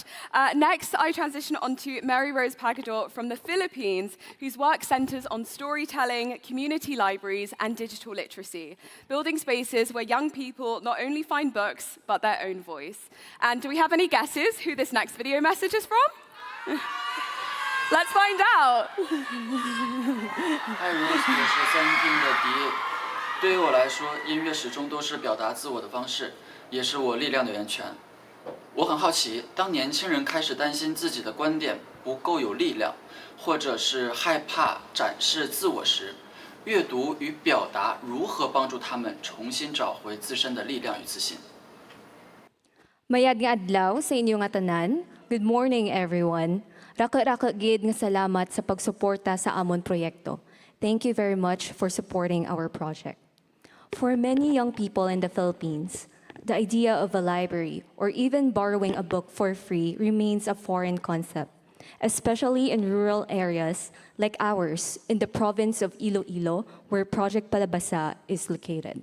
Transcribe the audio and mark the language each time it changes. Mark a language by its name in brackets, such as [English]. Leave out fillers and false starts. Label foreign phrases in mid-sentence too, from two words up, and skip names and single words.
[English] Next, I transition on to Mary Rose Pagador from the Philippines, whose work centers on storytelling, community libraries, and digital literacy, building spaces where young people not only find books, but their own voice. And do we have any guesses who this next video message is from? Let's find out. [Chinese] 爱 Rose 也是3的笛。对于我来说，音乐始终都是表达自我的方式，也是我力量的源泉。我很好奇，当年轻人开始担心自己的观点不够有力量，或者是害怕展示自我时，阅读与表达如何帮助他们重新找回自身的力量与自信。 [Kinaray-a] Mayad nga adlaw sa inyo nga tanan. [English] Good morning, everyone. [Kinaray-a] Raka-raka gid nga salamat sa pagsuporta sa amon proyekto. [English] Thank you very much for supporting our project. For many young people in the Philippines, the idea of a library or even borrowing a book for free remains a foreign concept, especially in rural areas like ours in the province of Iloilo, where Project Palabasa is located.